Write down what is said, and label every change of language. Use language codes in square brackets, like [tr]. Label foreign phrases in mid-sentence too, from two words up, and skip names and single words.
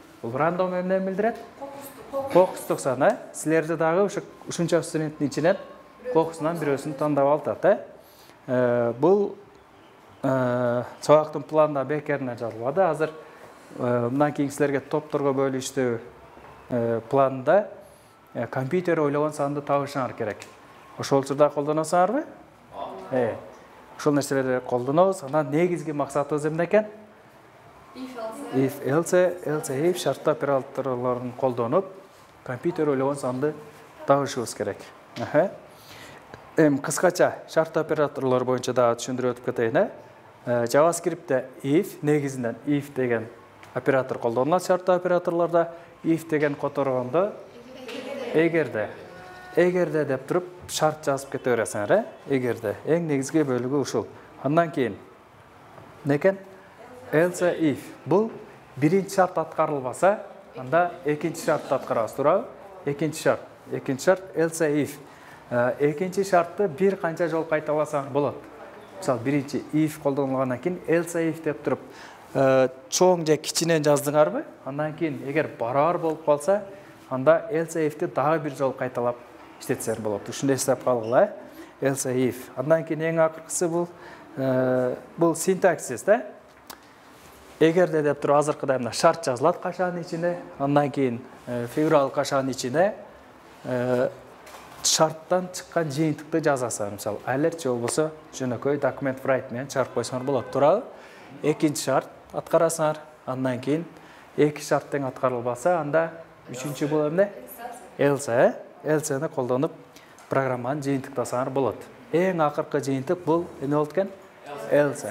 [ky] Бул рандом эмнени билдирет? Кокустук сан, Силерди дагы ушунча студенттин ичинен кокусунан бирөөсүн тандап алат, Бул сабактын планында бекерине жазылбады. Азыр мындан кийин силерге топторго бөлүп иштөө планында компьютер ойлогон санды табышыңар керек. Ошол учурда колдоносуңарбы? Ошол нерселерди колдонобуз. Анан негизги максатыбыз эмне экен? [en] If, else, if [ky] шарттуу операторлорун колдонуп, компьютер ойлогон санды табышыбыз керек. Кыскача шарттуу операторлор боюнча да түшүндүрүп өтүп кетейин. JavaScript'te if негизинен if деген оператор колдонулат шарттуу операторлордо. If деген которгондо эгерде деп туруп шарт жазып кете бересиңер, эгерде. Эң негизги бөлүгү ушул. Андан кийин некен? [en] Else if. [ky] Бул биринчи шарт аткарылбаса, анда экинчи шартты аткарабыз, туурабы? Экинчи шарт [en] else if. [ky] Экинчи шартты бир канча жол кайталасаң болот. Мисалы, биринчи if колдонулгандан кийин [en] else if [ky] деп туруп, чоң же кичинен жаздыңарбы? Андан кийин эгер барабар болуп калса, анда [en] else if'ти [ky] дагы бир жол кайталап иштетсең болот. Ушундай эстеп калгыла, [en] else if. [ky] Андан кийин эң акыркысы бул синтаксис, Эгерде деп туруп азыркыдай мына шарт жазылат кашанын ичине, андан кийин фигуралык кашанын ичине шарттан чыккан жыйынтыкты жазасың. Мисалы, alert же болбосо жөнөкөй document write менен чыгарып койсоңор болот, туурабы? Экинчи шарт аткарасыңар, андан кийин эки шарт тең аткарылбаса, анда үчүнчү бул эмне? Else, else-ни колдонуп программаны жыйынтыктасаңар болот. Эң акыркы жыйынтык бул эмне болот экен? Else.